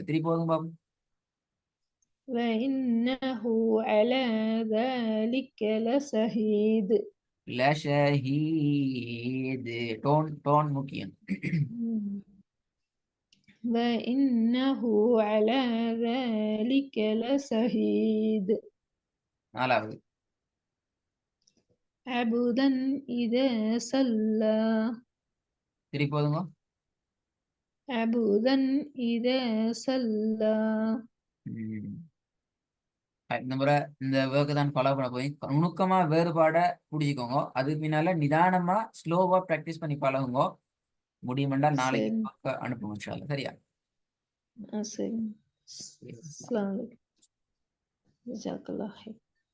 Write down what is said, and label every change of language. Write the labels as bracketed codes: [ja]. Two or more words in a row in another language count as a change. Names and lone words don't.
[ta] திருப்பி போதும் பாபு. [ar] وإنه على ذلك لشهيد [ta] லஷஹீது [en] tone tone [ta] முக்கியம். [ar] وإنه على ذلك لشهيد [ta] நாலாவது [ar] عبدا إذا صلى [ta] திருப்பி போதுங்க. [ar] عبدا إذا صلى ம். [ta] இந்த முறை இந்த ஒர்க்கை தான் ஃபாலோ பண்ண போய் நுணுக்கமா வேறுபாட பிடிச்சிக்கோங்க. அதுக்கு பின்னால நிதானமா [en] slowa practice [ta] பண்ணி பழகுங்க. முடியுமென்றால் நாளைக்கு سن work அனுப்புங்க [ar] إن شاء الله. [ta] சரியா? [ar] سن السلام عليكم جزاك الله خير